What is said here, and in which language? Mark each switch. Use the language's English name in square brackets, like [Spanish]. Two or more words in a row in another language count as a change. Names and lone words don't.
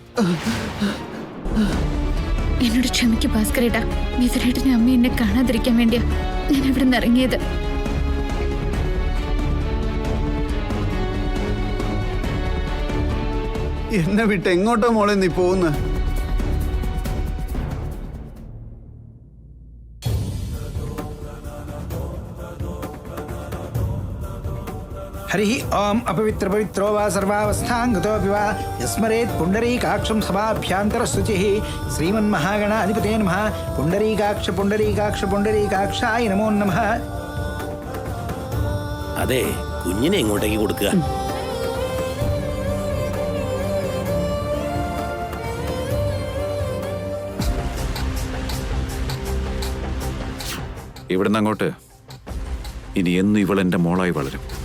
[Malayalam] എന്നോട് ക്ഷമിക്ക് ഭാസ്കരേട്ടാ. മിഥുനേട്ടനും അമ്മ എന്നെ കാണാതിരിക്കാൻ വേണ്ടിയാ ഞാൻ ഇവിടെ നിന്ന് ഇറങ്ങിയത്. എന്നെ വിട്ട് എങ്ങോട്ടാ മോളെ നീ പോകുന്ന? [Sanskrit] हरि ओम अपवित्र पवित्रो वा सर्वावस्थांगतोऽपि वा यस्मरेत् पुण्डरीकाक्षं सभाभ्यान्तरशुचिः श्रीमन्महागणाधिपते नमः. पुण्डरीकाक्ष पुण्डरीकाक्ष पुण्डरीकाक्षाय नमो नमः. [Malayalam] അതെ, കുഞ്ഞിനെ എങ്ങോട്ടേക്ക് കൊടുക്കുക? ഇവിടുന്ന് അങ്ങോട്ട് ഇനി എന്നും ഇവളെന്റെ മോളായി വളരും.